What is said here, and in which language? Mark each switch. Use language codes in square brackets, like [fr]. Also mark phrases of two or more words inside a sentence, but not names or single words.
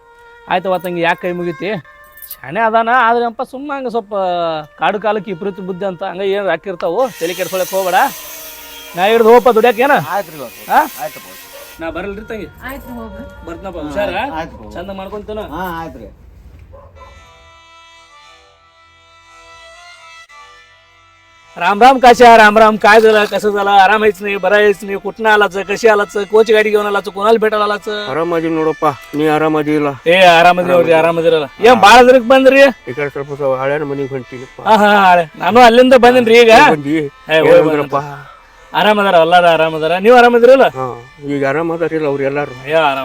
[kn] ಆಯ್ತು ತಂಗಿ ಯಾಕೆ ಕೈ ಮುಗಿತಿ ಶಾಣೆ ಅದಾನ ಆದ್ರಪ್ಪ ಸುಮ್ಮ ಹಂಗೆ ಸ್ವಲ್ಪ ಕಾಡು ಕಾಲಕ್ಕೆ ವಿಪರೀತ ಬುದ್ಧಿ ಅಂತ ಹಂಗೆ ಏನು ಹಾಕಿರ್ತಾವು ತಲೆ ಕೆಡ್ಸ್ಕೊಳಕ್ ಹೋಗ್ಬೇಡ ನಾ ಹಿಡ್ದು ಹೋಗಪ್ಪ ದುಡ್ಯಾಕ ಏನ ಆಯ್ತು ರೀ ಆಯ್ತಪ್ಪ ನಾ ಬರಲ್ರಿ ತಂಗಿ ಆಯ್ತು ಹೋಗ್ರಿ ಬರ್ತನಪ್ಪ ಹುಷಾರ ಆಯ್ತು ಚಂದ ಮಾಡ್ಕೊಂತೇನ ಹಾಂ ಆಯ್ತು ರೀ [mr] राम राम काशा राम राम काय झालं कसं झालं आराम आहेच नाही बरं आहेच नाही कुठनं आलाच कशी आलाच कोच गाडी घेऊन आलाच कोणाला भेटायला आलाच [kn] ಆರಾಮದಿ ನೋಡಪ್ಪ ನೀ ಆರಾಮದಿ ಇಲ್ಲ ಏ ಆರಾಮದಿ ನೋಡ್ರಿ ಆರಾಮದಿರಲ್ಲ ಏನ್ ಬಾಳ ದಿನಕ್ ಬಂದ್ರಿ ಈ ಕಡೆ ಸ್ವಲ್ಪ ಹಳ್ಯಾನ ಮನೆಗೆ ಹೊಂಟೀನಪ್ಪ ಹಾ ಹಾ ನಾನು ಅಲ್ಲಿಂದ ಬಂದಿನ್ರಿ ಈಗ ಬಂದಿ ಏ, ಹೋಗ್ ಬಂದ್ರಪ್ಪ. ಆರಾಮದಾರ ಎಲ್ಲಾರ ಆರಾಮದಾರ ನೀವ್ ಆರಾಮದಿರಲ್ಲ ಹಾ ಈಗ ಆರಾಮದಾರಿಲ್ಲ ಅವ್ರು ಎಲ್ಲಾರು ಏ ಆರಾಮ